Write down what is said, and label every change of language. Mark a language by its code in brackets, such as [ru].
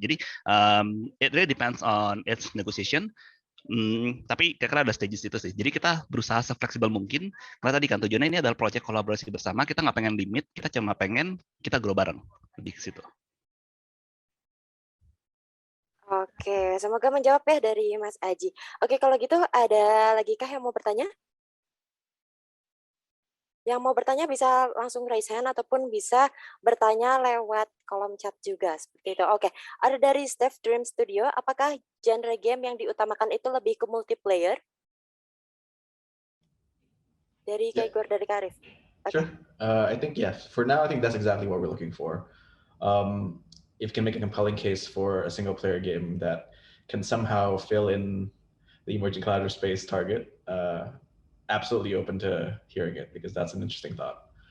[id] Jadi [en] it really depends on its negotiation. [id] Tapi kira-kira ada stages itu sih. Jadi kita berusaha se-fleksibel mungkin, karena tadi kan tujuannya ini adalah proyek kolaborasi bersama, kita nggak pengen limit, kita cuma pengen kita grow bareng, lebih ke situ. Oke, semoga menjawab ya dari Mas Aji. Oke, kalau gitu ada lagi kah yang mau bertanya? Yang mau bertanya bisa langsung [en] raise hand [id] ataupun bisa bertanya lewat kolom chat juga, seperti itu. Oke, ada dari Steph Dream Studio, apakah genre game yang diutamakan itu lebih ke multiplayer? Dari Kak Igor, dari Karif. [en] Sure. I think, yes. For now, I think that's exactly what we're looking for. If you can make a compelling case for a single player game that can somehow fill in the emerging collaborative space target, absolutely open to hearing it, because that's an interesting thought.